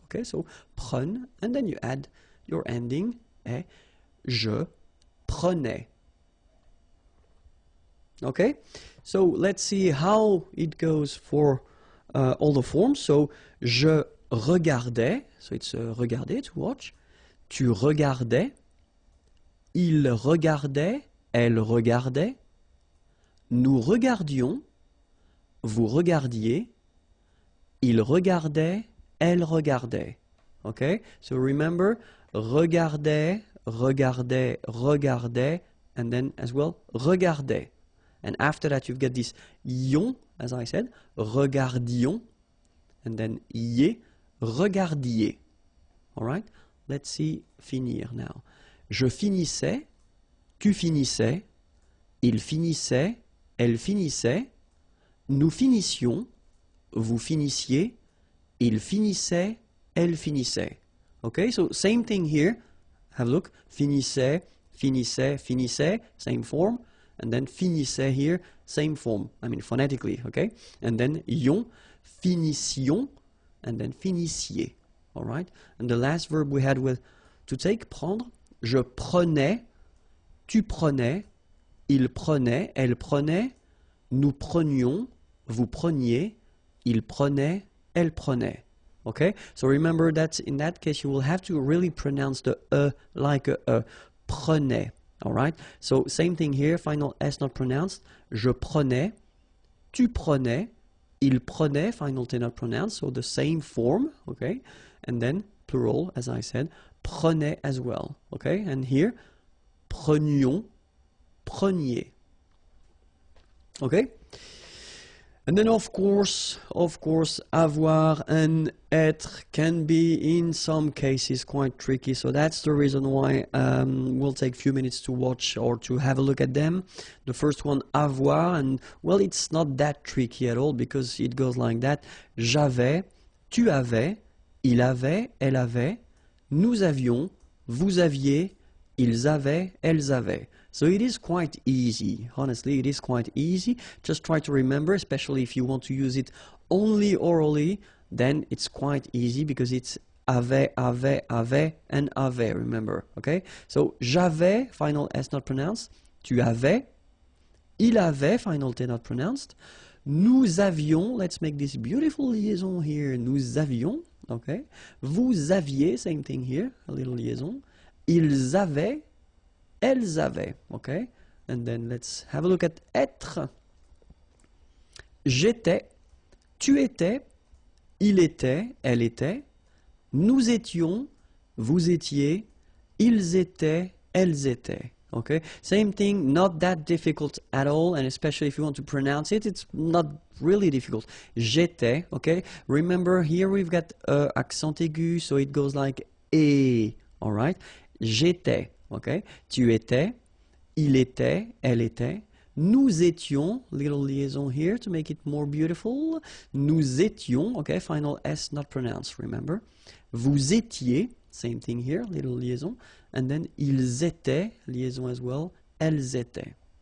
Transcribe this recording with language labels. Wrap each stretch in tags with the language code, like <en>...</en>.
<en>Okay, so prenne, and then you add your ending, et.</en> <fr>Je prenais.</fr> <en>Okay, so let's see how it goes for all the forms. So, je regardait, so it's regarder, to watch.</en> <fr>Tu regardais, il regardait, elle regardait. Nous regardions, vous regardiez, il regardait, elle regardait.</fr> <en>Okay, so remember, regardait, regardait, regardait, and then as well, regardait. And after that you've got this ion, as I said, regardions, and then ier, regardiez. Alright, let's see finir now.</en> <fr>Je finissais, tu finissais, il finissait, elle finissait, nous finissions, vous finissiez, il finissait, elle finissait.</fr> <en>Okay, so same thing here. Have a look. Finissait, finissait, finissait, same form. And then finissait here, same form. I mean phonetically, okay? And then ion, finissions, and then finissiez. All right? And the last verb we had with to take, prendre.</en> <fr>Je prenais, tu prenais, il prenait, elle prenait, nous prenions, vous preniez, il prenait, elle prenait.</fr> <en>Okay? So remember that in that case you will have to really pronounce the like a prenait. All right? So same thing here, final S not pronounced.</en> <fr>Je prenais, tu prenais, il prenait,</fr> <en>final T not pronounced, so the same form, okay? And then plural, as I said, prenait as well, okay? And here, prenions, preniez. Okay? And then of course, avoir and être can be in some cases quite tricky. So that's the reason why we'll take a few minutes to watch or to have a look at them. The first one, avoir, and well, it's not that tricky at all because it goes like that.</en> <fr>J'avais, tu avais, il avait, elle avait, nous avions, vous aviez, ils avaient, elles avaient.</fr> <en>So it is quite easy. Honestly, it is quite easy. Just try to remember, especially if you want to use it only orally, then it's quite easy because it's avait, and avait, remember, okay? So, j'avais, final S not pronounced.</en> <fr>Tu avais.</fr> <en>Il avait, final T not pronounced.</en> <fr>Nous avions,</fr> <en>let's make this beautiful liaison here.</en> <fr>Nous avions,</fr> <en>okay?</en> <fr>Vous aviez,</fr> <en>same thing here, a little liaison.</en> <fr>Ils avaient. Elles avaient,</fr> <en>okay? And then let's have a look at être.</en> <fr>J'étais, tu étais, il était, elle était, nous étions, vous étiez, ils étaient, elles étaient.</fr> <en>Okay? Same thing, not that difficult at all, and especially if you want to pronounce it, it's not really difficult.</en> <fr>J'étais,</fr> <en>okay? Remember, here we've got accent aigu, so it goes like et, all right? J'étais. Okay,</en> <fr>tu étais, il était, elle était, nous étions,</fr> <en>little liaison here to make it more beautiful, nous étions, okay, final S not pronounced, remember,</en> <fr>vous étiez,</fr> <en>same thing here, little liaison, and then ils étaient, liaison as well,</en> <fr>elles étaient.</fr>